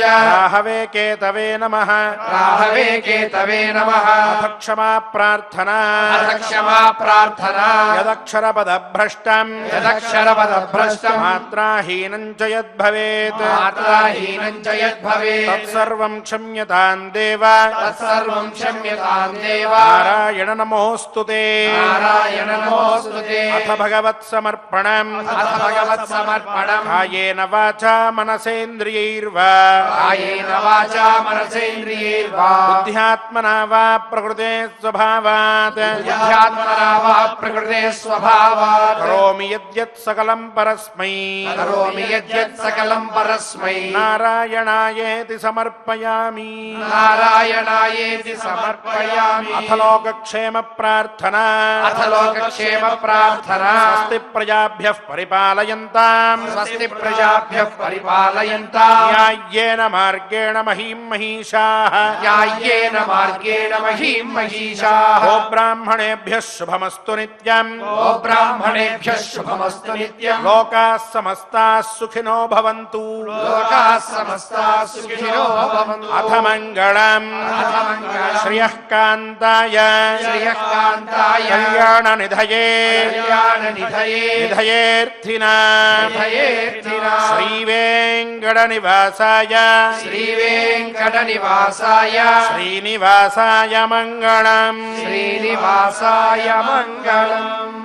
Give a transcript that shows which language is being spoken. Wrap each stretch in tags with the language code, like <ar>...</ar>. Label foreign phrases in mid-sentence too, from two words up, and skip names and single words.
<sa>రాహవే కేతవే నమః రాహవే కేతవే నమః అథ క్షమా ప్రార్థన అథ క్షమా ప్రార్థన యదక్షర పదభ్రష్టం యదక్షర పదభ్రష్టం మాత్రాహీనం చ యద్భవేత్ మాత్రాహీనం చ యద్భవేత్ भवेत् తత్సర్వం క్షమ్యతాం దేవ तत्सर्वं क्षम्यतां देव నారాయణ నమోస్తుతే नारायण नमोऽस्तुते అథ భగవత్ సమర్పణం अथ भगवत्समर्पणम् కాయేన వాచా మనసేంద్రియైర్వా कायेन वाचा मनसेन्द्रियैर्वा బుద్ధ్యాత్మనా వా ప్రకృతే స్వభావాత్ बुद्ध्यात्मना वा प्रकृते स्वभावात् కరోమి యద్యత్ సకలం పరస్మై करोमि यद्यत् सकलं परस्मै నారాయణాయేతి సమర్పయామి नारायणायेति समर्पयामि అథ లోకక్షేమ ప్రార్థనా अथ लोकक्षेम प्रार्थना స్వస్తి ప్రజాభ్యః పరిపాలయంతాం स्वस्ति प्रजाभ्यः परिपालयन्ताम् న్యాయ్యేన మార్గేణ మహీం మహిషాః न्याय्येन मार्गेण महीं महिषाः ఓ బ్రాహ్మణేభ్యः శుభమస్తు నిత్యం ओ ब्राह्मणेभ्यः शुभमस्तु नित्यम् లోకాः సమస్తాः సుఖినో భవంతు लोकाः समस्ताः सुखिनो भवन्तु అథ మంగళం శ్రియః కాంతాయ श्रियः कान्ताय కళ్యాణ నిధయే कल्याणनिधये నిధయేర్థినా निधयेऽर्थिना శ్రీ వెంకట నివాసాయ श्रीवेङ्कटनिवासाय శ్రీనివాసాయ మంగళం श्रीनिवासाय मङ्गलम्</sa>